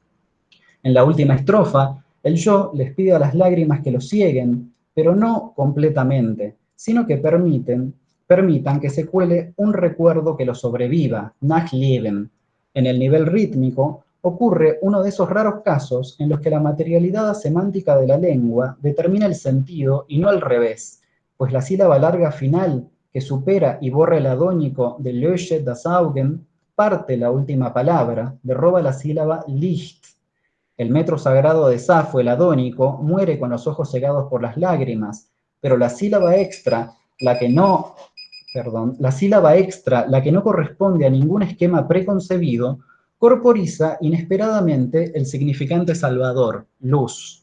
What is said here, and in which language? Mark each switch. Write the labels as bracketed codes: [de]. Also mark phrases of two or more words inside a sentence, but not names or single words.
[es] En la última estrofa, el yo les pide a las lágrimas que lo cieguen, pero no completamente, sino que permitan que se cuele un recuerdo que lo sobreviva, nachleben. En el nivel rítmico ocurre uno de esos raros casos en los que la materialidad semántica de la lengua determina el sentido y no al revés, pues la sílaba larga final que supera y borra el adónico de [de] lösche das Augen, [es] parte la última palabra, derroba la sílaba Licht. El metro sagrado de Safo, el adónico, muere con los ojos cegados por las lágrimas, pero la sílaba extra, la que no corresponde a ningún esquema preconcebido, corporiza inesperadamente el significante salvador, luz.